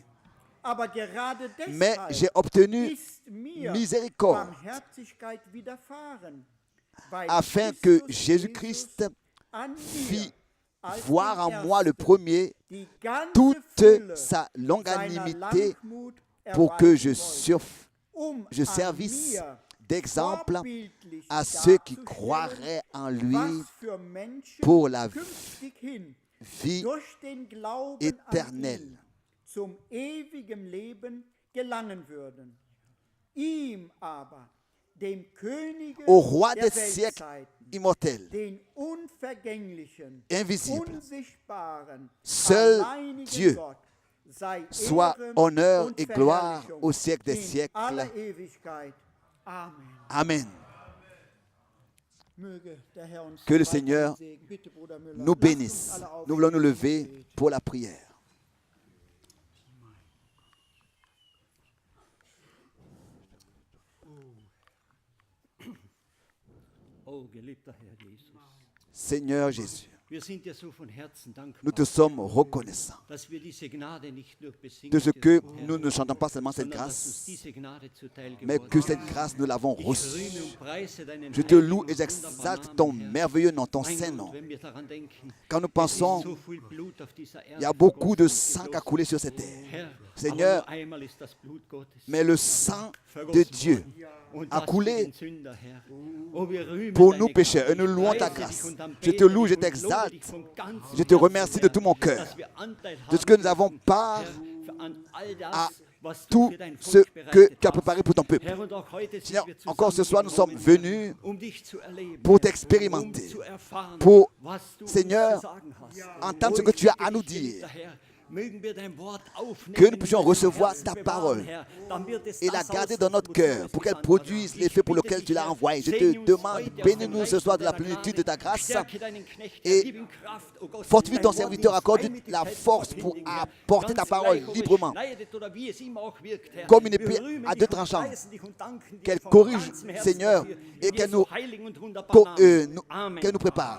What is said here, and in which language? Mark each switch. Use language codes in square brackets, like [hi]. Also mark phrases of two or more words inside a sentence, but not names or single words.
[fr] Mais j'ai obtenu miséricorde afin que Jésus-Christ fit voir en moi le premier toute sa longanimité pour que je servisse d'exemple à ceux qui croiraient en lui pour la vie éternelle. [de] Zum ewigen Leben gelangen würden. Ihm aber, dem Könige [fr] Au roi [de] der [fr] des siècles [de] Weltzeiten, [fr] immortel, [de] den unvergänglichen, [fr] invisible, [de] unsichtbaren, [fr] seul [de] alleinigen [fr] Dieu, [de] Gott, sei [fr] soit [de] Ehre [fr] honneur [de] und [fr] et gloire [de] Verherrlichung [fr] au siècle des [de] in [fr] siècles. [de] aller Ewigkeit. Amen. [fr] Amen. [de] Möge der Herr uns [fr] Que le [de] weiterhin [fr] Seigneur [de] segnen. Bitte, Bruder Müller, [fr] nous [de] lasst uns [fr] bénisse. [de] alle aufstehen [fr] Nous voulons nous [de] und [fr] lever [de] beten. [fr] pour la prière. [de] Oh, geliebter Herr Jesus, [fr] Seigneur Jésus, [de] wir sind dir so von Herzen dankbar, [fr] nous te sommes reconnaissants [de] dass wir diese Gnade nicht nur besingen, [fr] de ce que [de] Herr, [fr] nous ne chantons pas seulement cette [de] sondern dass uns [fr] grâce, [de] diese Gnade zuteil [fr] mais [de] geworden [fr] que [de] ist. [fr] cette grâce, nous l'avons [de] Ich [fr] reçue. [de] rühme und preise deinen [fr] Je te [de] heiligen [fr] loue [de] und [fr] et [de] wunderbaren [fr] j'exalte ton [de] Namen, Herr. [fr] merveilleux nom, ton [de] Mein [fr] saint [de] Gott, [fr] nom. [de] wenn wir daran denken, [fr] Quand nous [de] es ist [fr] pensons, [de] so viel Blut auf dieser Erde [fr] il y a beaucoup de [de] vergossen [fr] sang [de] und [fr] qui a [de] geflossen. [fr] coulé sur cette terre. [de] Herr, [fr] Seigneur, [de] aber nur einmal ist das Blut Gottes [fr] mais le sang de [de] vergossen [fr] Dieu [de] worden. Und [fr] a [de] das [fr] coulé [de] für den Sünder, Herr. Oh, wir rühmen [fr] pour [de] deine [fr] nous pécheurs et [de] Gnade. [fr] nous louons [de] Ich [fr] ta [de] preise [fr] grâce. [de] dich und [fr] Je te [de] anbete [fr] loue, je [de] dich und lobe [fr] t'exalte. [de] dich von ganzem [fr] Je te [de] Herzen, [fr] remercie de tout mon cœur [de] dass wir Anteil [fr] de ce que [de] haben [fr] nous avons part [de] Herr, an all das, [fr] à [de] was du [fr] tout [de] für dein [fr] ce [de] Volk [fr] que [de] bereitet [fr] tu as [de] hast. [fr] préparé pour ton peuple. [de] Herr, und auch heute sind [fr] Seigneur, [de] wir [fr] encore ce soir, nous sommes [de] zusammengekommen, [fr] venus [de] dich zu erleben, [fr] pour [de] Herr, [fr] t'expérimenter, [de] zu erfahren, [fr] pour, [de] was du uns [fr] Seigneur, [de] zu sagen hast. [fr] entendre ce [de] Oh, [fr] que [de] ich [fr] tu as [de] bitte [fr] à nous [de] dich, [fr] dire. [de] geliebter Herr, [fr] Que nous puissions recevoir ta parole et la garder dans notre cœur pour qu'elle produise l'effet pour lequel tu l'as envoyée. Je te demande, bénis-nous ce soir de la plénitude de ta grâce et fortifie ton serviteur, accorde la force pour apporter ta parole librement, comme une épée à deux tranchants, qu'elle corrige, Seigneur, et qu'elle nous prépare.